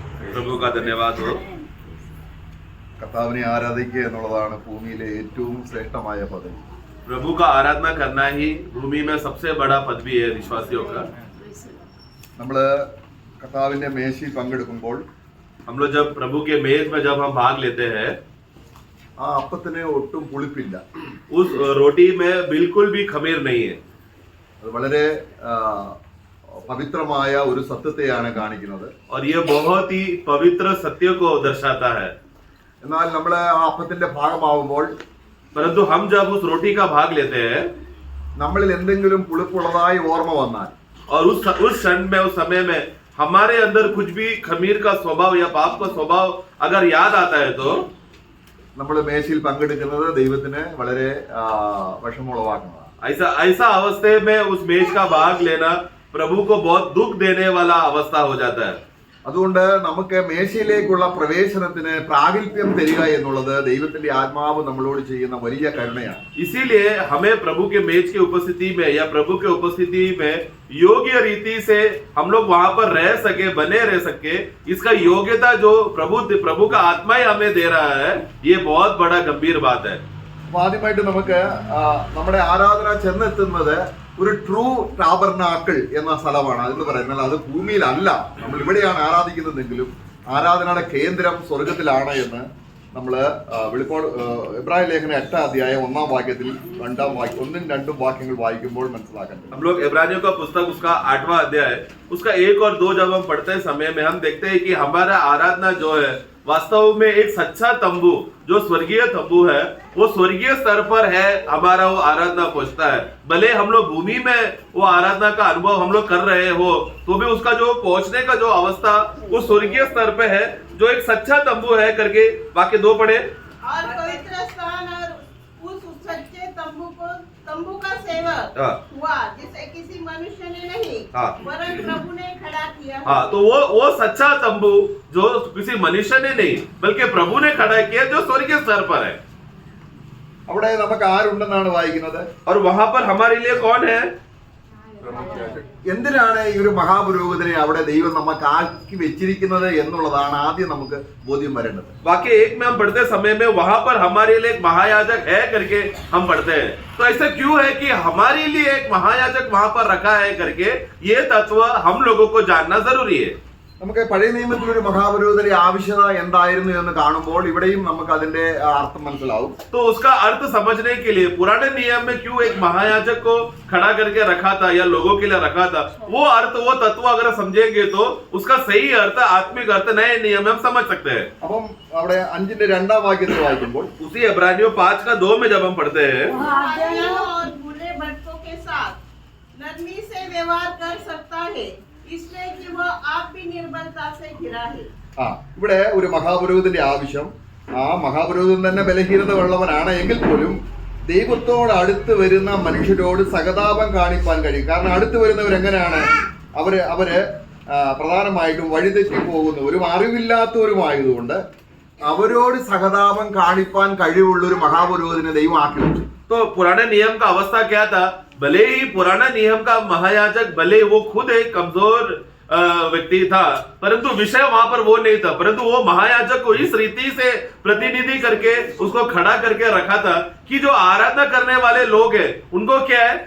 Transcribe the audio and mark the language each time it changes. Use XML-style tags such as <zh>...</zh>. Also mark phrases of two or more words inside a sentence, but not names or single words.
<hi>प्रभु का धन्यवाद हो।</hi> <ml>കർത്താവിനെ ആരാധിക്കുക എന്നുള്ളതാണ് ഭൂമിയിലെ ഏറ്റവും ശ്രേഷ്ഠമായ പദവി.</ml> <hi>प्रभु का आराधना करना ही भूमि में सबसे बड़ा पदवी है विश्वासियों का।</hi> <ml>നമ്മൾ കർത്താവിന്റെ മേശയിൽ പങ്കെടുക്കുമ്പോൾ</ml> <hi>हम लोग जब प्रभु के मेज में जब हम भाग लेते हैं,</hi> <ml>ആ അപ്പത്തിന് ഒട്ടും പുളിപ്പില്ല.</ml> <hi>उस रोटी में बिल्कुल भी खमीर नहीं है।</hi> <ml>അത് വളരെ പവിത്രമായ ഒരു സത്യത്തെയാണ് കാണിക്കുന്നത്.</ml> <hi>और ये बहुत ही पवित्र सत्य को दर्शाता है।</hi> <ml>എന്നാൽ നമ്മൾ ആ അപ്പത്തിന്റെ ഭാഗമാവുമ്പോൾ</ml> <hi>परंतु हम जब उस रोटी का भाग लेते हैं</hi> <ml>നമ്മളിൽ എന്തെങ്കിലും പുളിപ്പുള്ളതായി ഓർമ്മ വന്നാൽ</ml> <hi>और उस क्षण में, उस समय में हमारे अंदर कुछ भी खमीर का स्वभाव या पाप का स्वभाव अगर याद आता है तो</hi> <ml>നമ്മൾ മേശയിൽ പങ്കെടുക്കുന്നത് ദൈവത്തിന് വളരെ വിഷമമുളവാക്കുന്നതാണ്.</ml> <hi>ऐसा अवस्था में उस मेज का भाग लेना प्रभु को बहुत दुख देने वाला अवस्था हो जाता है।</hi> <ml>അതുകൊണ്ട് നമുക്ക് മേശയിലേക്കുള്ള പ്രവേശനത്തിന് പ്രാഗൽഭ്യം തരിക എന്നുള്ളത് ദൈവത്തിന്റെ ആത്മാവ് നമ്മളോട് ചെയ്യുന്ന വലിയ കരുണയാണ്.</ml> <hi>इसीलिए हमें प्रभु के मेज की उपस्थिति में या प्रभु के उपस्थिति में योग्य रीति से हम लोग वहां पर रह सके, बने रह सके, इसका योग्यता जो प्रभु का आत्मा ही हमें दे रहा है, ये बहुत बड़ा गंभीर बात है।</hi> <ml>ആദ്യമായിട്ട് നമുക്ക് നമ്മുടെ ആരാധന ചെന്നെത്തുന്നത് ഒരു</ml> <en>true tabernacle</en> <ml>എന്ന സ്ഥലമാണ്. അതെന്ന് പറയുന്നത് അത് ഭൂമിയിലല്ല, നമ്മൾ ഇവിടെയാണ് ആരാധിക്കുന്നതെങ്കിലും ആരാധനയുടെ കേന്ദ്രം സ്വർഗത്തിലാണ് എന്ന് നമ്മൾ ഇബ്രാഹിം ലേഖനം 8-ാം അധ്യായം 1-ാം വാക്യത്തിൽ 1-ും 2 വാക്യങ്ങൾ വായിക്കുമ്പോൾ മനസ്സിലാക്കേണ്ടത്.</ml> <hi>हम लोग इब्रानियों का पुस्तक उसका 8वां अध्याय उसका 1 और 2 जब हम पढ़ते समय में हम देखते हैं कि हमारा आराधना जो है वास्तव में एक सच्चा तंबू जो स्वर्गीय तंबू है, वो स्वर्गीय स्तर पर है, हमारा वो आराधना पहुंचता है। भले हम लोग भूमि में वो आराधना का अनुभव हम लोग कर रहे हो तो भी उसका जो पहुंचने का जो अवस्था वो स्वर्गीय स्तर पे है, जो एक सच्चा तंबू है करके वाक्य 2 पढ़े। और पवित्र स्थान और उस सच्चे तंबू का सेवक हुआ जिसे किसी मनुष्य ने नहीं वरन प्रभु ने खड़ा किया। हाँ, तो वो सच्चा तंबू जो किसी मनुष्य ने नहीं बल्कि प्रभु ने खड़ा किया, जो स्वर्गीय स्तर पर है।</hi> <ml>അവിടെ നമുക്ക് ആരുണ്ടെന്നാണ് വായിക്കുന്നത്?</ml> <hi>और वहां पर हमारे लिए कौन है?</hi> <ml>എന്തിനാണ് ഈ ഒരു മഹാപുരോഹിതനെ അവിടെ ദൈവം നമുക്ക് ആക്കി വെച്ചിരിക്കുന്നത് എന്നുള്ളതാണ് ആദ്യം നമുക്ക് ബോധ്യം വരേണ്ടത്.</ml> <hi>वाक्य 1 में हम पढ़ते समय में वहां पर हमारे लिए एक महायाजक है करके हम पढ़ते हैं। तो ऐसा क्यों है कि हमारे लिए एक महायाजक वहां पर रखा है करके ये तत्व हम लोगों को जानना जरूरी है।</hi> <ml>നമുക്ക് പഴയ നിയമത്തിൽ ഒരു മഹാപുരോഹിതന്റെ ആവശ്യകത എന്തായിരുന്നു എന്ന് കാണുമ്പോൾ ഇവിടെയും നമുക്ക് അതിന്റെ അർത്ഥം മനസ്സിലാവും.</ml> <hi>तो उसका अर्थ समझने के लिए पुराने नियम में क्यों एक महायाजक को खड़ा करके रखा था या लोगों के लिए रखा था, वो अर्थ, वो तत्व अगर समझेंगे तो उसका सही अर्थ, आत्मिक अर्थ नए नियम में हम समझ सकते हैं।</hi> <ml>അപ്പം അവിടെ 5-ന്റെ 2-ാം വാക്യത്തിൽ വായിക്കുമ്പോൾ</ml> <hi>उसी इब्रानियों 5:2 में जब हम पढ़ते हैं, और बुरे भटकों के साथ नरमी से व्यवहार कर सकता है, इसलिए कि वह आप भी निर्बलता से घिरा है।</hi> <ml>ഇവിടെ ഒരു മഹാപുരോഹിതന്റെ ആവശ്യം, ആ മഹാപുരോഹിതൻ തന്നെ ബലഹീനത ഉള്ളവനാണ് എങ്കിൽ പോലും ദൈവത്തോട് അടുത്ത് വരുന്ന മനുഷ്യരോട് സഹതാപം കാണിക്കാൻ കഴിയും. കാരണം അടുത്ത് വരുന്നവരെങ്ങനെയാണ്? അവര് പ്രധാനമായിട്ടും വഴിതെറ്റി പോകുന്നവരും അറിവില്ലാത്തവരുമായതുകൊണ്ട് അവരോട് സഹതാപം കാണിപ്പാൻ കഴിവുള്ള ഒരു മഹാപുരോഹിതനെ ദൈവം ആക്കി വെച്ചു.</ml> <hi>तो पुराने नियम का अवस्था क्या था? भले ही पुराना नियम का महायाजक, भले वो खुद एक कमजोर व्यक्ति था, परंतु विषय वहां पर वो नहीं था, परंतु वो महायाजक को इस रीति से प्रतिनिधि करके उसको खड़ा करके रखा था कि जो आराधना करने वाले लोग हैं उनको क्या है?</hi>